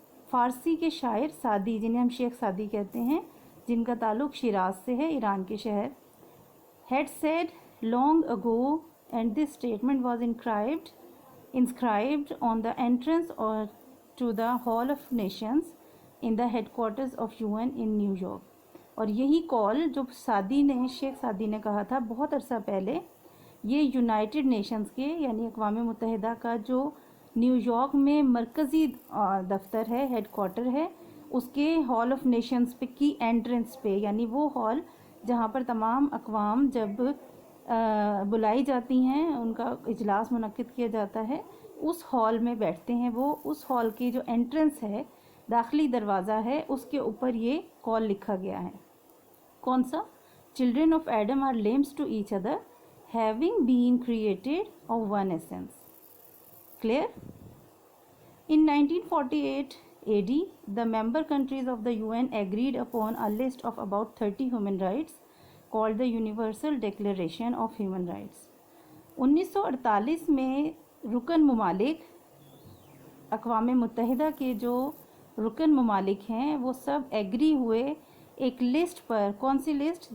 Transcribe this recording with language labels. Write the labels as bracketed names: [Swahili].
[Hindi] फ़ारसी के शायर सादी, जिन्हें हम शेख सादी कहते हैं, जिनका ताल्लुक़ शिराज से है, ईरान के शहर, [English] had said long ago, and this statement was inscribed on the entrance or to the Hall of Nations in the headquarters of UN in New York. [Hindi] और यही कॉल जो सादी ने, शेख सादी ने कहा था बहुत अरसा पहले, ये यूनाइटेड नेशंस के यानी अक़वाम मुत्तहिदा का जो न्यूयॉर्क में मरकज़ी दफ्तर है, हेडक्वार्टर है, उसके हॉल ऑफ नेशंस पे की एंट्रेंस पे, यानी वो हॉल जहाँ पर तमाम अक़वाम जब बुलाई जाती हैं, उनका इजलास मुनक्किद किया जाता है, उस हॉल में बैठते हैं वो. उस हॉल की जो एंट्रेंस है, दाखिली दरवाज़ा है, उसके ऊपर ये कॉल लिखा गया है. कौन सा? [English] Children of Adam are limbs to each other having been created of one essence. Clear? In 1948 AD, the member countries of the UN agreed upon a list of about 30 human rights called the Universal Declaration of Human Rights. [Hindi] 1948 में रुकन ममालिक, अक़वाम मुत्तहिदा के जो रुकन ममालिक हैं, वो सब एग्री हुए एक लिस्ट पर. कौन सी लिस्ट?